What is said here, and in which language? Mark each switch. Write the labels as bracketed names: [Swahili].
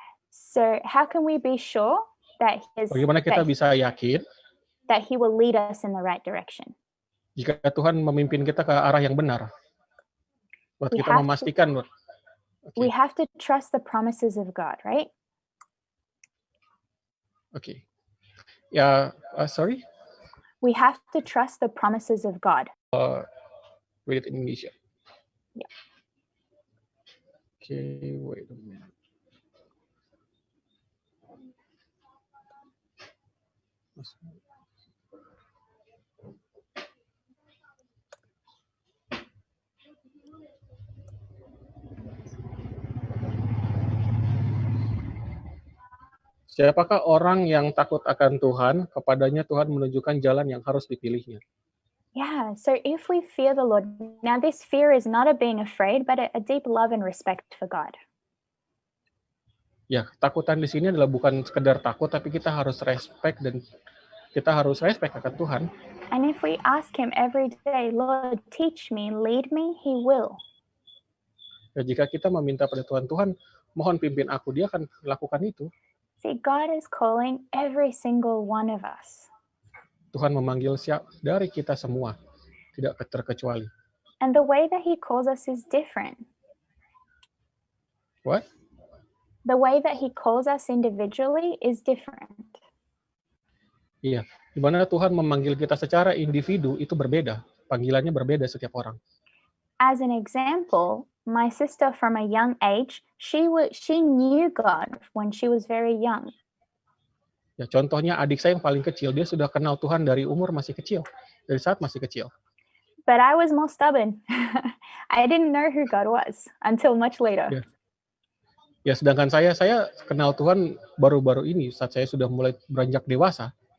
[English] So how can we be sure that [Indonesian] Bagaimana kita bisa yakin [English] that He will lead us in the right direction? [Indonesian] jika Tuhan memimpin kita ke arah yang benar? Buat kita memastikan. [English] We have to trust the promises of God, right? [Indonesian] Oke. Ya, sorry. [English] We have to trust the promises of God. Read it in Indonesia. Yeah. Okay, wait a minute. [Indonesian] Siapakah orang yang takut akan Tuhan? Kepadanya Tuhan menunjukkan jalan yang harus dipilihnya. [English] Yeah, so if we fear the Lord, now this fear is not a being afraid, but a deep love and respect for God. [Indonesian] Ya, ketakutan di sini adalah bukan sekedar takut, tapi kita harus respect dan kita harus respect akan Tuhan. [English] And if we ask Him every day, Lord, teach me, lead me, He will. [Indonesian] Ya, jika kita meminta pada Tuhan, Tuhan, mohon pimpin aku, Dia akan lakukan itu. [English] See, God is calling every single one of us. [Indonesian] Tuhan memanggil dari kita semua, tidak terkecuali. [English] And the way that He calls us is different. What? The way that He calls us individually is different. [Indonesian] Iya, di mana Tuhan memanggil kita secara individu itu berbeda, panggilannya berbeda setiap orang. [English] As an example, my sister from a young age, she knew God when she was very young. [Indonesian] Ya, contohnya adik saya yang paling kecil, dia sudah kenal Tuhan dari umur masih kecil, dari saat masih kecil. [English] But I was more stubborn. I didn't know who God was until much later. [Indonesian] Ya, sedangkan saya kenal Tuhan baru-baru ini saat saya sudah mulai beranjak dewasa.